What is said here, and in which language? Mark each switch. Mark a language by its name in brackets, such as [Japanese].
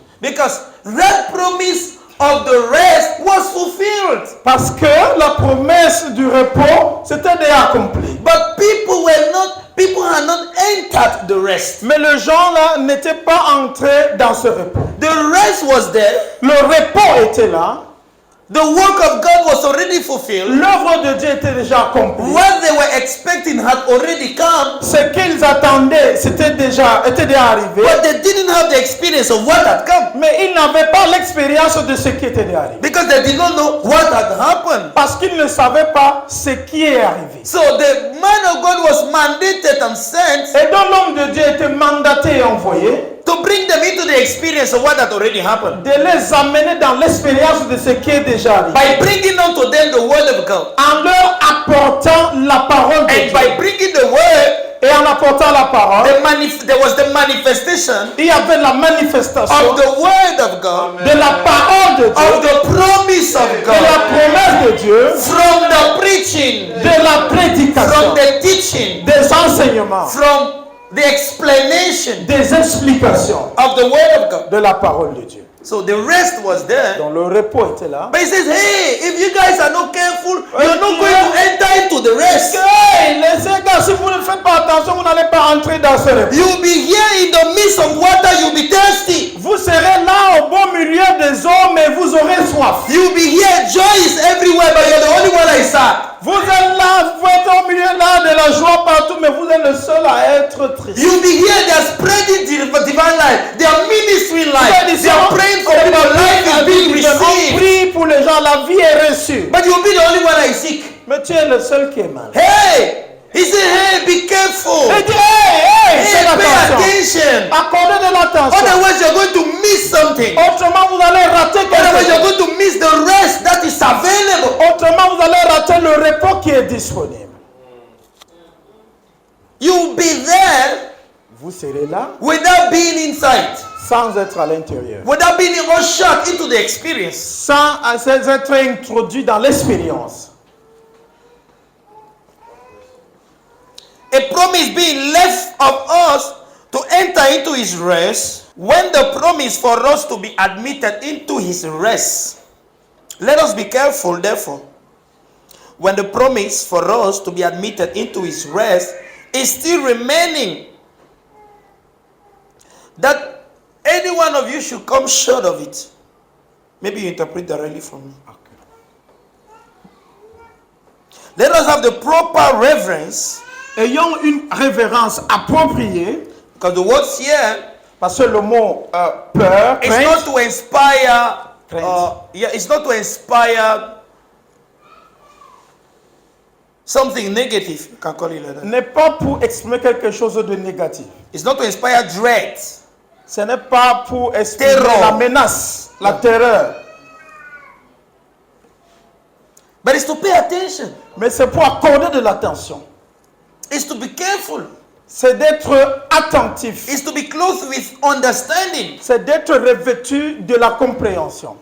[English] Because that promise of the rest was fulfilled. [French] Parce que la promesse du repos, c'était déjà accompli. [English] But people had not entered the rest. [French] Mais les gens là n'étaient pas entrés dans ce repos. [English] The rest was there. [French] Le repos était là. [English] The work of God was already fulfilled. [French] L'œuvre de Dieu était déjà accomplie. [English] What they were expecting had already come. [French] Ce qu'ils attendaient, était déjà arrivé. [English] But they didn't have the experience of what had come. [French] Mais ils n'avaient pas l'expérience de ce qui était arrivé. [English] Because they did not know what had happened. [French] Parce qu'ils ne savaient pas ce qui est arrivé. [English] So the man of God was mandated and sent. [French] Et donc l'homme de Dieu était mandaté et envoyé. [English] To bring them into the experience of what had already happened. [French] De les amener dans l'expérience de ce qui est déjà arrivé. [English] By bringing unto them the word of God. [French] En leur apportant la parole de Dieu. [English] And by bringing the word. [French] Et en apportant la parole, [English] there was the manifestation. [French] Il y avait la manifestation [English] of the word of God. [French] De la parole de Dieu. [English] Of the promise of God. [French] De la promesse de Dieu. [English] From the preaching. [French] De la prédication. [English] From the teaching. [French] Des enseignements. [English] From the explanation. [French] Des explications. [English] Of the word of God. [French] De la parole de Dieu. [English] So the rest was there. [French] Donc le repos était là. [English] But he says, hey, if you guys are not careful, you're not going to enter into the rest. [French] Hey, les gars, si vous ne faites pas attention, vous n'allez pas entrer dans ce repos. [English] You'll be here in the midst of water, you'll be thirsty. [French] Vous serez là au beau milieu des eaux, mais vous aurez soif. [English] You'll be here, joy is everywhere, but you're the only one that is sad. [French] Vous êtes là, vous êtes au milieu là de la joie partout, mais vous êtes le seul à être triste. [English] You'll be here, they are spreading divine life. They are ministering life. They are praying for people. Life is being received. [French] On prie pour les gens, la vie est reçue. [English] But you'll be the only one that is sick. [French] Mais tu es le seul qui est malade. [English] Hey! He said, hey, be careful. [French] Il dit, hey, [English] pay attention. [French] Accordez de l'attention. [English] Otherwise, you're going to miss something. [French] Autrement, vous allez rater quelque [English] Otherwise, [French] chose. [English] you're going to miss the rest that is available. [French] Autrement, vous allez rater le repos qui est disponible. [English] You'll be there. [French] Vous serez là. [English] Without being inside. [French] Sans être à l'intérieur. [English] Without being ushered into the experience. [French] Sans être introduit dans l'expérience. [English] A promise being left of us to enter into his rest, when the promise for us to be admitted into his rest. Let us be careful, therefore, when the promise for us to be admitted into his rest is still remaining, that any one of you should come short of it. Maybe you interpret directly from me. Okay. Let us have the proper reverence. [French] Ayons une révérence appropriée. [English] Because the words here, [French] parce que le mot peur, [English] it's not to inspire. It's not to inspire something negative. You can call it like that. [French] N'est pas pour exprimer quelque chose de négatif. [English] It's not to inspire dread. [French] Ce n'est pas pour exprimer [English] terror. [French] La menace, la terreur. [English] But it's to pay attention. [French] Mais c'est pour accorder de l'attention. [English] It's to be careful. [French] C'est d'être attentif. [English] It's to be clothed with understanding. [French] C'est d'être revêtu de la compréhension.